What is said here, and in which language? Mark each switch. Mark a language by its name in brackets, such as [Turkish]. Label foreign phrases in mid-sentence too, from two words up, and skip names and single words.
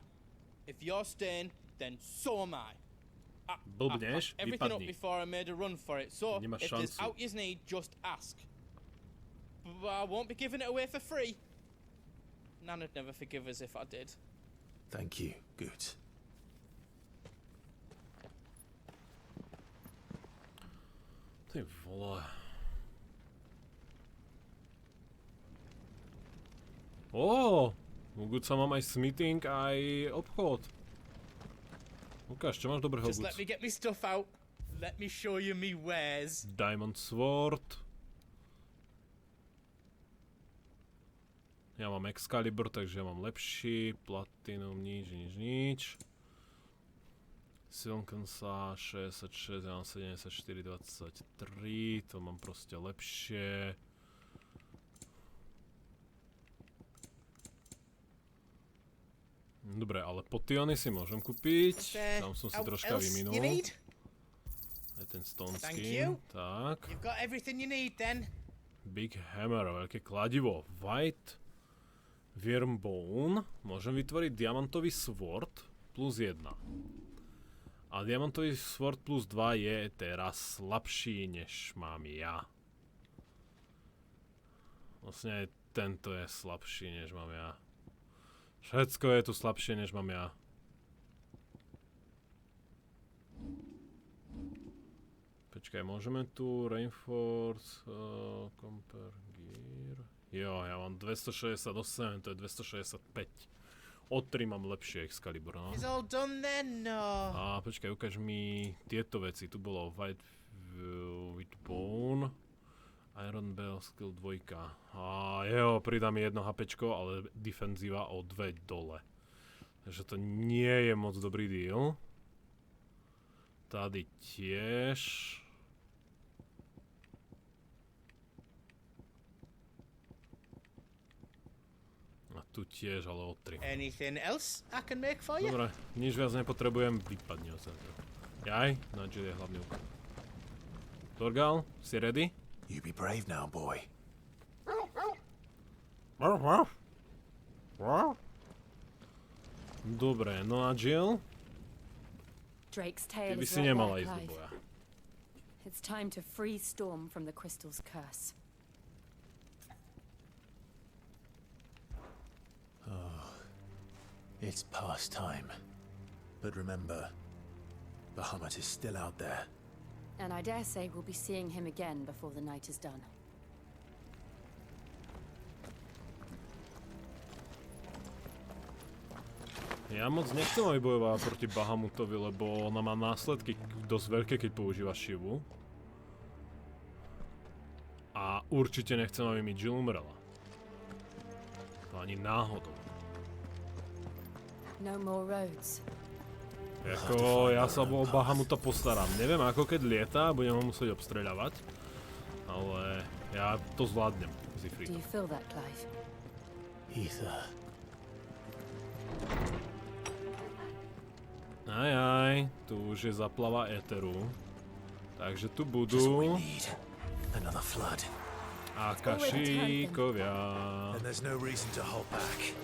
[English] If you're staying, then so am I. [Slovak] Blbneš, [English] Everything up [Slovak] vypadni. [English] before I made a run for it, so [Slovak] Nemáš [English] if there's [Slovak] šancu. [English] out you need, just ask. But I won't be giving it away for free. Nana'd never forgive us if I did. Thank you, Goots. [Slovak] Ty vole. U Goodsa mám aj smithing, aj obchod. Ukáž, čo máš dobrého, [English] Just Goods? let me get me stuff out. Let me show you me wares. Diamond Sword. [Slovak] Ja mám Excalibur, takže ja mám lepší. Platinum, nič. Silken sa 66, ja mám 74, 23. To mám proste lepšie. Dobre, ale potiony si môžem kúpiť. Tam som si troška vyminul. Aj ten stone skin. Tak. [English] You've got everything you need then. Big Hammer, [Slovak] veľké kladivo. White Wormbone. Môžem vytvoriť diamantový sword plus 1. A diamantový sword plus 2 je teraz slabší, než mám ja. Vlastne aj tento je slabší, než mám ja. Všetko je tu slabšie, než mám ja. Počkaj, môžeme tu [English] Reinforce, Compare Gear. [Slovak] Jo, ja mám 268, to je 265. O 3 mám lepšie Excalibur, no. [English] It's all done then, no. [Slovak] A počkaj, ukáž mi tieto veci. Tu bolo White with Bone, Iron Bell, Skill 2. A jo, pridá mi 1 HPčko, ale defenzíva o 2 dole. Takže to nie je moc dobrý deal. Tady tiež. A tu tiež, ale o 3. [English] Anything else I can make for you? [Slovak] Dobre, nič viac nepotrebujem, vypadne od centra. Jaj, Nigel je hlavný úkol. Torgal, si ready? [English] You be brave now, boy. [Slovak] Dobre, no a Jill? [English] Drake's [Slovak] Ty [English] tail [Slovak] by [English] is [Slovak] si [English] right [Slovak] nemala [English] there, [Slovak] ísť do [English] Clive. [Slovak] boja. [English] It's time to free Storm from the crystal's curse. Oh, it's past time. But remember, Bahamut is still out there. And I dare say we'll be seeing him again before the night is done. [Slovak] Ja moc nechcem, aby bojovala proti Bahamutovi, lebo ona má následky dosť veľké, keď používa Shivu. A určite nechcem, aby mi Jill umrela. To ani náhodou. [English] No more roads. [Slovak] Jako, ja sa o Bahamuta postaram. Neviem ako keď lieta, budem ho musieť obstreľavať. Ale ja to zvládnem, [English] Do [Slovak] Zifrida. [English] you feel that, Clive? Ether. [Slovak] Aj, tu už je zaplava éteru. Takže tu budú [English] Another flood. [Slovak] Akašíkovia. [English] And there's no reason to hold back.